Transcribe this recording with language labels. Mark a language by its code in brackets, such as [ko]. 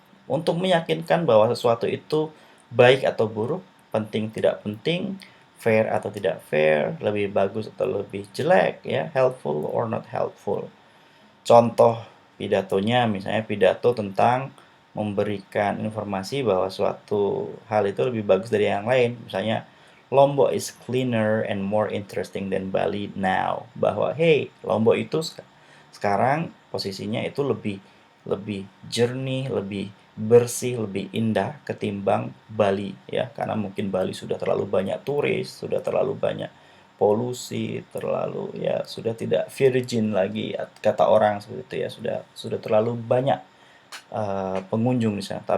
[id] Untuk meyakinkan bahwa sesuatu itu baik atau buruk, penting tidak penting, fair atau tidak fair, lebih bagus atau lebih jelek, ya, [en] helpful or not helpful. [id] Contoh pidatonya misalnya pidato tentang memberikan informasi bahwa suatu hal itu lebih bagus dari yang lain. [en] Misalnya, Lombok is cleaner and more interesting than Bali now. [id] Bahwa Lombok itu sekarang posisinya itu lebih lebih jernih, lebih bersih, lebih indah ketimbang Bali ya, karena mungkin Bali sudah terlalu banyak turis, sudah terlalu banyak polusi, terlalu ya sudah tidak virgin lagi kata orang seperti itu ya, sudah terlalu banyak pengunjung di sana.